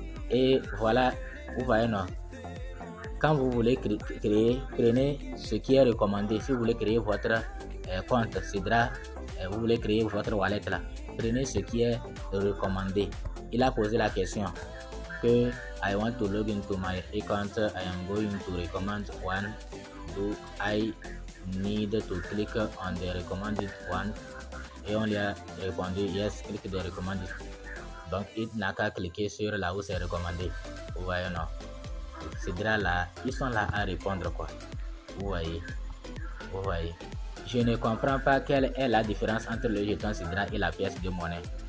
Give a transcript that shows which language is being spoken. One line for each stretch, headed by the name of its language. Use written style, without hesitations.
French: Et voilà, vous voyez, non? Quand vous voulez créer, prenez ce qui est recommandé. Si vous voulez créer votre compte Sidra, vous voulez créer votre wallet là, prenez ce qui est recommandé. Il a posé la question que
English: I want to log into my account. I am going to recommend one. Do I need to click on the recommended one?
French: Et on lui a répondu
English: yes, click the recommended.
French: Donc il n'a qu'à cliquer sur là où c'est recommandé. Vous voyez, non? Sidra là, ils sont là à répondre quoi. Vous voyez. Je ne comprends pas quelle est la différence entre le jeton Sidra et la pièce de monnaie.